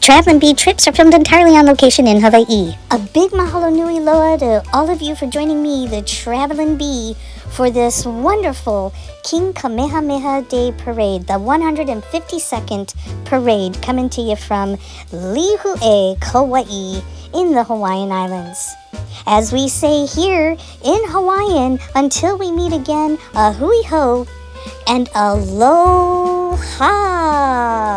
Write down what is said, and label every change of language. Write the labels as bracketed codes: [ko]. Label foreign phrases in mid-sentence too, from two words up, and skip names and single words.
[en] Travelin' Bee trips are filmed entirely on location in Hawaii. A big [haw] mahalo nui loa [en] to all of you for joining me, the Travelin' Bee, for this wonderful King Kamehameha Day Parade, the 152nd parade, coming to you from LīHUʻE, Kauaʻi, in the Hawaiian Islands. As we say here in Hawaiian, until we meet again, [haw] a hui ho and aloha!